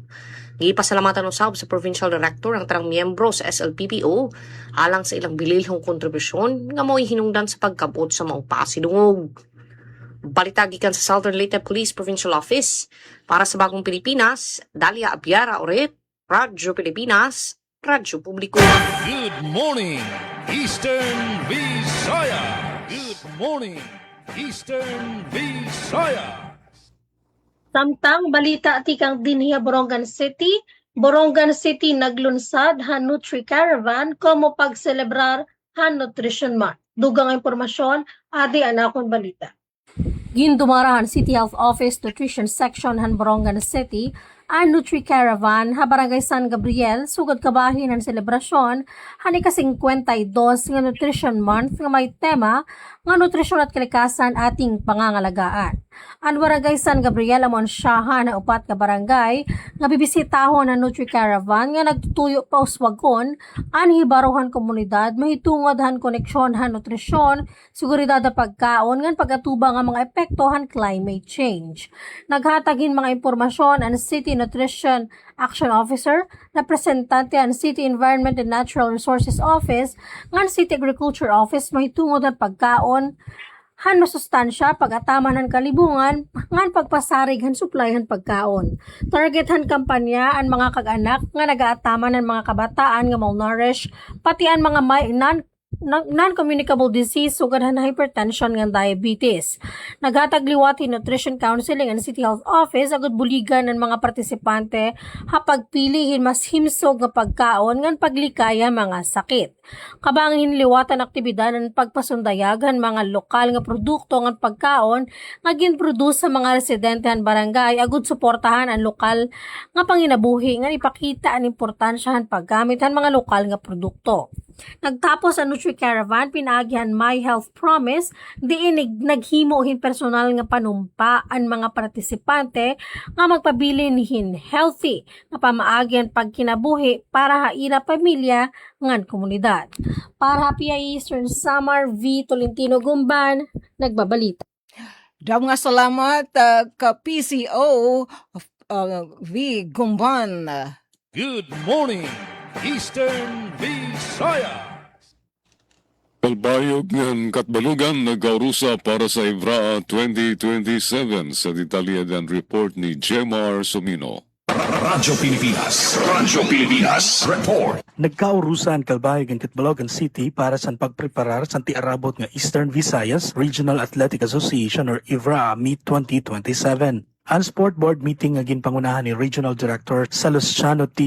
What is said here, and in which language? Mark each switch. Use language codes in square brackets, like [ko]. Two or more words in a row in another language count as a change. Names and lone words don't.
[ceb] Gipasalamatan usab sa Provincial Director ang tanang miyembro sa SLPPO alang sa ilang bililhong kontribusyon nga mo'y hinungdan sa pagkabot sa maong pasidungog. Balita gikan sa Southern Leyte Police Provincial Office para sa Bagong Pilipinas, Dalia Abiara Oret, Radyo Pilipinas, Radyo Publiko. [en] Good morning, Eastern Visaya. Good morning, Eastern Visaya. [war] Samtang balita tikang dinhiya Borongan City naglunsad han Nutri Caravan como pagselebrar han Nutrition Month. Dugang impormasyon, adi anakon balita. Gindumarahan City Health Office Nutrition Section han Borongan City ang Nutri Caravan ha Barangay San Gabriel sugod kabahin ang selebrasyon hani ka-52 nga Nutrition Month nga may tema nga [tl] nutrisyon at kalikasan ating pangangalagaan. [war] Ang Barangay San Gabriel amon siyahan na upat ka barangay nga bibisitahon ang Nutri Caravan nga nagtutuyo pa uswagon ang hibaruhan komunidad mahitungod han koneksyon han nutrisyon, seguridad at pagkaon ngan pagatubang ang mga epekto han [en] climate change. [war] Naghatagin mga impormasyon ang City Nutrition Action Officer, representante ang City Environment and Natural Resources Office, ngan City Agriculture Office mahitungod ang pagkaon han masustansya pag-ataman ng kalibungan ngan pagpasarig han supply han pagkaon. Target han kampanya ang mga kag-anak nga nagaataman ng mga kabataan nga malnourished pati ang mga may [en] non-communicable disease [war] sugad han hypertension nga diabetes. Naghatag liwati [en] nutrition counseling [war] ang City Health Office agud buligan ng mga partisipante ha pagpilihin mas himsog nga pagkaon ngan paglikaya mga sakit. Kabangin liwatan aktibidad ng pagpasundayagan mga lokal nga produkto ng pagkaon nga ginproduce sa mga residente han barangay agud suportahan ang lokal nga panginabuhi nga ipakita ang importansya han paggamit han mga lokal nga produkto. Nagtapos ang Nutri-Caravan, pinaagihan My Health Promise, diin naghimohin personal nga panumpa ang mga partisipante nga magpabili nihin healthy na pamaagyan pagkinabuhi para haila pamilya ngan komunidad. Para PI Eastern Samar V. Tolentino Gumban, nagbabalita. Daw nga salamat ka PCO V. Gumban. [en] Good morning, Eastern Visaya. [war] Kalbayog ng Katbalugan nagkaurusa para sa IVRA 2027 sa detalyadan report ni Jemar Sumino. Radyo Pilipinas report. Nagkaurusan Kalbayog ang Katbalogan City para sa pagpreparar sa tiarabot nga Eastern Visayas Regional Athletic Association or IVRA Meet 2027. Ang [en] sport board meeting [war] nga ginpangunahan ni Regional Director Salustiano T.